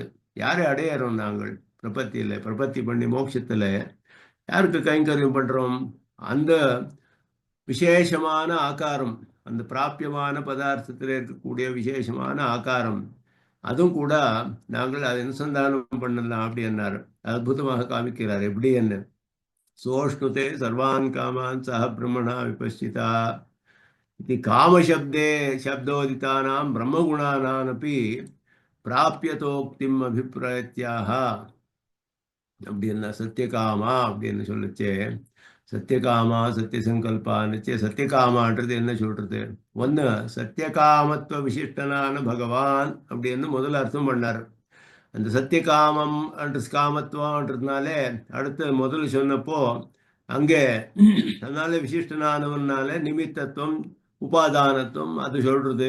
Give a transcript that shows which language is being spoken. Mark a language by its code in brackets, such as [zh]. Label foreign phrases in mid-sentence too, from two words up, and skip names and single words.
[ta] யாரை அடையிறோம் நாங்கள் பிரபத்தி பண்ணி மோட்சத்தில் யாருக்கு கைங்கரியம் பண்றோம்? அந்த விசேஷமான ஆகாரம், அந்த பிராப்பியமான பதார்த்தத்தில் இருக்கக்கூடிய விசேஷமான ஆகாரம், அதுவும் கூட நாங்கள் அதை அனுசந்தானம் பண்ணலாம் அப்படி என்னார். அற்புதமாக காமிக்கிறார். எப்படி என்ன [sa] सोष्णुते सर्वान् कामान् सह ब्रह्मणा विपश्चिता इति कामशब्दे शब्दोदितानां ब्रह्मगुणानामपि प्राप्यतोक्तिम् अभिप्रयत्याह [ta] அப்படின்னா சத்தியகாமா அப்படின்னு சொல்லுச்சு. சத்தியகாமா சத்தியசங்கல்பான்னுச்சு. சத்தியகாமான்றது என்ன சொல்றது? ஒன்று சத்தியகாமத்துவ விசிஷ்டனான பகவான் அப்படின்னு முதல்ல அர்த்தம் பண்ணார். அந்த சத்தியகாமம் அன்று காமத்துவன்றதுனாலே அடுத்து முதல்ல சொன்னப்போ அங்கே அதனால விசிஷ்டனானவனால நிமித்தத்துவம் உபாதானத்துவம் அது சொல்றது.